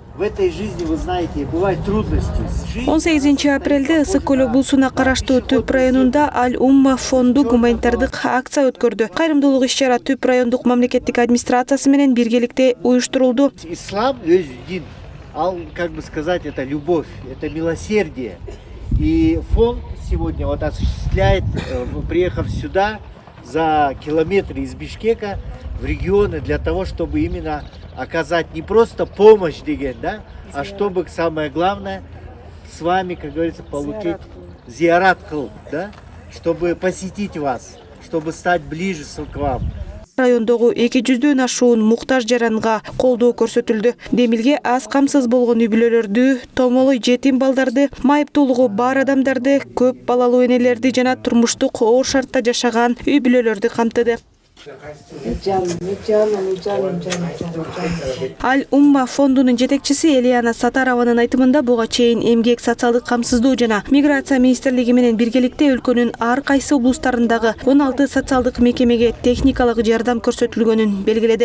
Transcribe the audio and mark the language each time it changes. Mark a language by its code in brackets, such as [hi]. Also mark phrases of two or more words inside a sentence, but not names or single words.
[ru] в этой жизни, вы знаете, бывают трудности. [ky] 18 апрелде Ысык көл облусуна караштуу Түп районунда Аль-Умма фонду гуманитардык акция өткөрдү. Кайрымдуулук иш-чара Түп райондук мамлекеттик администрациясы менен биргеликте уюштурулду. Ислам өз дин, [ru] как бы сказать, это любовь, это милосердие. И фонд сегодня вот осуществляет, приехав сюда за километры из Бишкека в регионы для того, чтобы именно оказать не просто помощь, да, а чтобы, самое главное, с вами, как говорится, получить зиярат, да, чтобы посетить вас, чтобы стать ближе к вам. [ky] Райондогу 200-дөн ашуун муктаж жаранга колдоо көрсөтүлдү. Демилге аз камсыз болгон үй бүлөлөрдү, томолой жетим балдарды, майыптуулугу бар адамдарды, көп балалуу энелерди жана турмуштук оор шартта жашаган үй бүлөлөрдү камтыды. Аль-Умма фондунун жетекчиси Элиана Сатарованын айтымында буга чейин эмгек, социалдык камсыздоо жана миграция министрлиги менен биргеликте өлкөнүн ар кайсы облустарындагы 16 социалдык мекемеге техникалык жардам көрсөтүлгөнүн белгиледи.